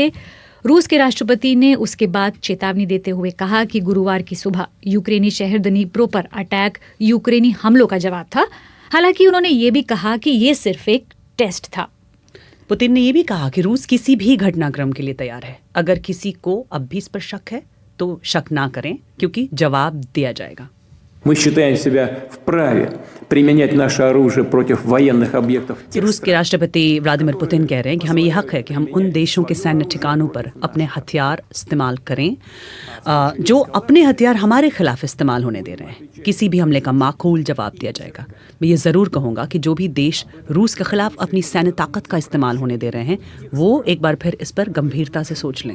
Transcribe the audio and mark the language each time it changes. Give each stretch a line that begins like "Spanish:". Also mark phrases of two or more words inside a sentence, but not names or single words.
Hindi: रूस के राष्ट्रपति ने उसके बाद चेतावनी देते हुए कहा कि गुरुवार की सुबह यूक्रेनी शहर दिनीप्रो पर अटैक यूक्रेनी हमलों का जवाब था। हालांकि उन्होंने ये भी कहा कि ये सिर्फ एक टेस्ट था। पुतिन ने यह भी कहा कि रूस किसी भी घटनाक्रम के लिए तैयार है। अगर किसी को अब भी इस पर शक है तो शक ना करें, क्योंकि जवाब दिया जाएगा।
Russian: Мы считаем себя вправе применять наше оружие против военных объектов.
Hindi: रूस के राष्ट्रपति व्लादिमीर पुतिन कह रहे हैं कि हमें यह हक है कि हम उन देशों के सैन्य ठिकानों पर अपने हथियार इस्तेमाल करें जो अपने हथियार हमारे खिलाफ इस्तेमाल होने दे रहे हैं। किसी भी हमले का माकूल जवाब दिया जाएगा। मैं ये ज़रूर कहूँगा कि जो भी देश रूस के खिलाफ अपनी सैन्य ताकत का इस्तेमाल होने दे रहे हैं वो एक बार फिर इस पर गंभीरता से सोच लें।